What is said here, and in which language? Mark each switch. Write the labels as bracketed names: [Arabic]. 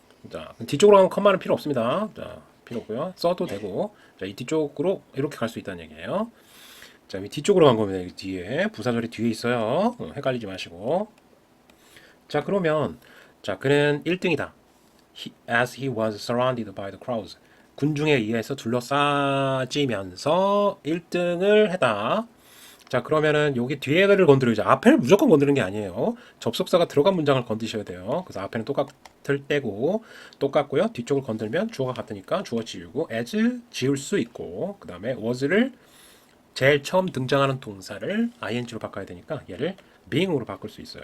[Korean] 자, 뒤쪽으로 가면 컴마는 필요 없습니다. 자, 필요 없고요. 써도 되고. 자, 이 뒤쪽으로 이렇게 갈 수 있다는 얘기예요. 자, 이 뒤쪽으로 간 겁니다. 여기 뒤에. 부사절이 뒤에 있어요. 헷갈리지 마시고. 자, 그러면, 자, 그는 1등이다. [English] as he was surrounded by the crowds. [Korean] 군중에 의해서 둘러싸지면서 1등을 했다. 자, 그러면은 여기 뒤에를 건드리죠. 앞에를 무조건 건드리는 게 아니에요. 접속사가 들어간 문장을 건드셔야 돼요. 그래서 앞에는 똑같을 때고 똑같고요. 뒤쪽을 건들면 주어가 같으니까 주어 지우고 as 지울 수 있고 그 다음에 was를 제일 처음 등장하는 동사를 ing로 바꿔야 되니까 얘를 being으로 바꿀 수 있어요.